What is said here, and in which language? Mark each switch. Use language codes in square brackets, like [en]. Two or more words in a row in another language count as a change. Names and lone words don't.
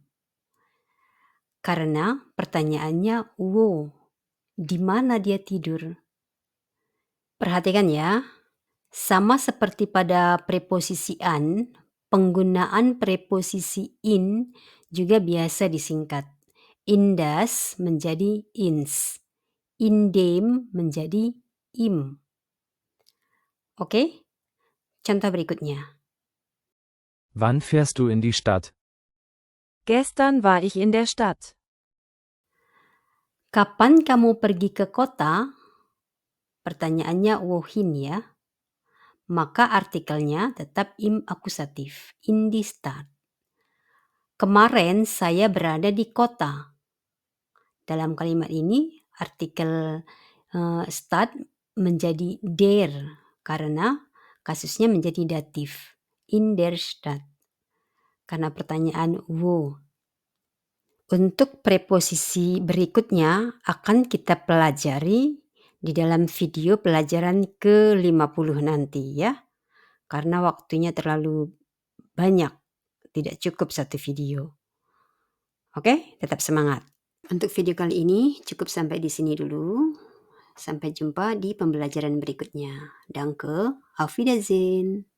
[id] Karena pertanyaannya wo, di mana dia tidur. Perhatikan ya, sama seperti pada preposisi an, penggunaan preposisi in juga biasa disingkat. Indas menjadi ins, indem menjadi im. Oke, contoh berikutnya. [de] Wann fährst du in die Stadt? Gestern war ich in der Stadt. [id] Kapan kamu pergi ke kota? Pertanyaannya wohin ya. Maka artikelnya tetap im akusatif, [de] in die Stadt. [id] Kemarin saya berada di kota. Dalam kalimat ini artikel Stadt menjadi der karena kasusnya menjadi datif, [de] in der Stadt. [id] Karena pertanyaan wo. Untuk preposisi berikutnya akan kita pelajari di dalam video pelajaran ke-50 nanti ya. karena waktunya terlalu banyak, tidak cukup satu video. Oke, tetap semangat. Untuk video kali ini cukup sampai di sini dulu. Sampai jumpa di pembelajaran berikutnya. [de] Danke, auf Wiedersehen.